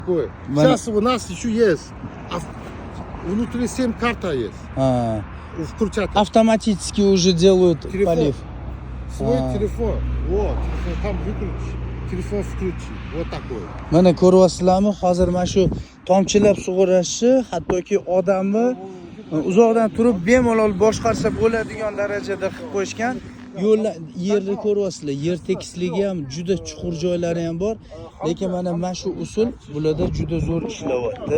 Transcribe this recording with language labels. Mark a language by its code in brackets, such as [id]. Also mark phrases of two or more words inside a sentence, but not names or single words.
[ru] Такое. Сейчас у нас еще есть. Внутри 7 карта есть. Включатель. Автоматически уже делают Телефон. полив. Свой телефон. Вот. Телефон там выключи. Телефон включи. Вот такой. [uz] Mana ko'ryapsizlarmi? Hozir mana shu tomchilab sug'orishi, hattoki odamni uzoqdan turib bemalol boshqarsa bo'ladigan darajada qilib qo'yishgan. Yo'llar, yerni ko'ryapsizlar. Yer tekisligi ham juda chuqur joylari ham bor. Lekin mana shu usul bularda juda zo'r ishlayapti.